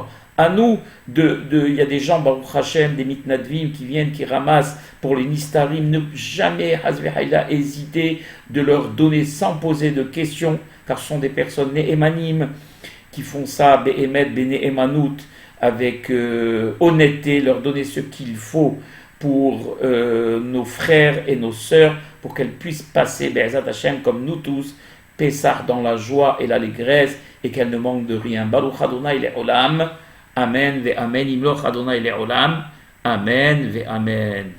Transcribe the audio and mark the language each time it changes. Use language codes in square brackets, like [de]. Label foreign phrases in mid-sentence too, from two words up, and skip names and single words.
[fr] À nous, il y a des gens, [he] ברוך השם, [fr] des mitnadvim qui viennent, qui ramassent pour les nistarim, ne jamais, Hazvehaïla, hésiter de leur donner sans poser de questions, car ce sont des personnes néhémanim qui font ça, [he] באמת, בנאמנות, [fr] avec honnêteté, leur donner ce qu'il faut pour nos frères et nos sœurs, pour qu'elles puissent passer, [he] בעזרת השם, [fr] comme nous tous, Pessah dans la joie et l'allégresse, et qu'elles ne manquent de rien. [he] ברוך אדוני לעולם. אמן ואמן. ימלוך אדוני לעולם. אמן ואמן.